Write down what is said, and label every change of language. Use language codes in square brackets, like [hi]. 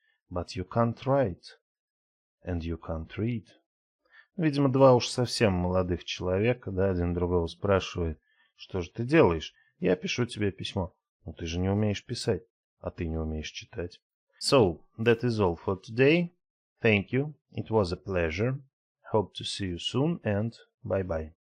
[en] But you can't write. And you can't read. [ru] Видимо, два уж совсем молодых человека, да, один другого спрашивает, что же ты делаешь? Я пишу тебе письмо. Но ты же не умеешь писать, а ты не умеешь читать. [en] So, that is all for today. Thank you. It was a pleasure. Hope to see you soon and bye-bye.